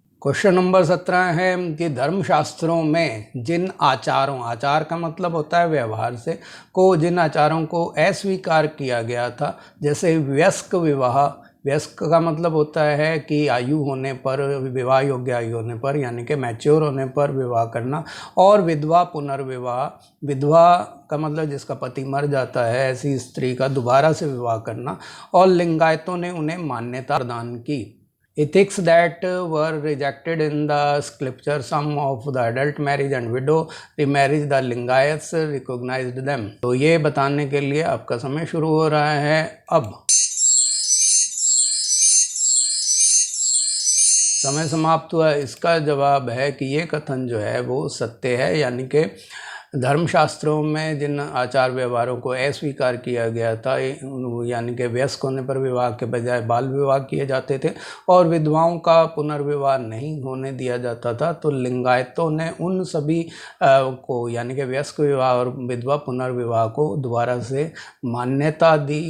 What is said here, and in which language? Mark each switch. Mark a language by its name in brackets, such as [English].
[Hindi] Question number 17 है कि धर्मशास्त्रों में जिन आचारों, आचार का मतलब होता है व्यवहार से, को जिन आचारों को अस्वीकार किया गया था, जैसे वयस्क विवाह, वयस्क का मतलब होता है कि आयु होने पर, विवाह योग्य आयु होने पर यानी कि मैच्योर होने पर विवाह करना, और विधवा पुनर्विवाह, विधवा का मतलब जिसका पति मर जाता है ऐसी स्त्री का दोबारा से विवाह करना, और लिंगायतों ने उन्हें मान्यता प्रदान की। [English] Ethics that were rejected in the scripture, some of the adult marriage and widow remarriage, the Lingayats recognized them। [Hindi] तो ये बताने के लिए आपका समय शुरू हो रहा है अब। समय समाप्त हुआ। इसका जवाब है कि ये कथन जो है वो सत्य है। यानी कि धर्मशास्त्रों में जिन आचार व्यवहारों को अस्वीकार किया गया था, यानी कि वयस्क होने पर विवाह के बजाय बाल विवाह किए जाते थे और विधवाओं का पुनर्विवाह नहीं होने दिया जाता था, तो लिंगायतों ने उन सभी को यानी कि वयस्क विवाह और विधवा पुनर्विवाह को दोबारा से मान्यता दी।